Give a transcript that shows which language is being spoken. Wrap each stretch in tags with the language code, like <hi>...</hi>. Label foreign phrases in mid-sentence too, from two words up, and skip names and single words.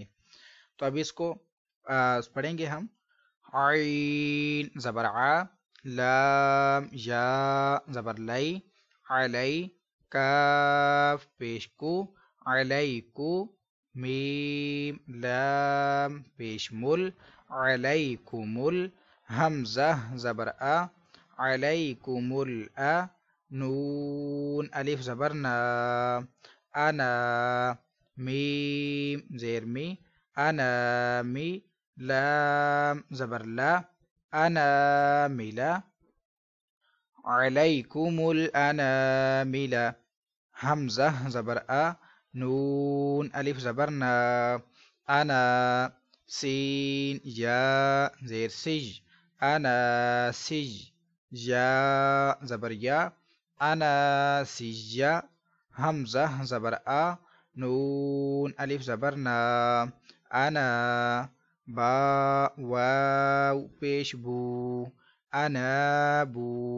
<ur>تو اب اس کو پڑھیں گے ہم۔ عین زبر ع، لام یا زبر لئی، علی، کاف پیش کو، علیکو، میم لام پیش مل، علیکم ال، حمزہ زبر ا، علیکم ا، نون الف زبر نا، انا، میم زیر می، انا می، لام زبر لا، انا ملا،</ur> <ar>علیکم الانامل،</ar> <ur>حمزہ زبر ا، نون الف زبر نا، انا، سین یا زیر سج، انا سج، یا زبر یا، انا سجا، حمزہ زبر ا، نون الف زبر نا، انا، با واو پیش بو، انا بو،</ur>